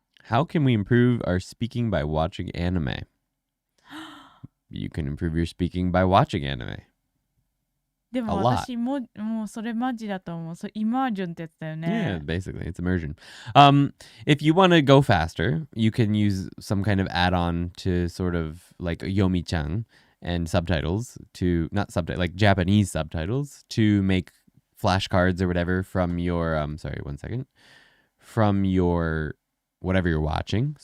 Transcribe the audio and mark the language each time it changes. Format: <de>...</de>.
<en>How can we improve our speaking by watching anime? You can improve your speaking by watching anime.</en> <ja>でも私もうそれマジだと思う。それイマージョンってやつだよね。</ja> <en>Yeah, basically, it's immersion. If you want to go faster, you can use some kind of add-on to sort of like Yomi-chan and subtitles to, not subtitles, like Japanese subtitles to make flashcards or whatever from your, from your, whatever you're watching.</en>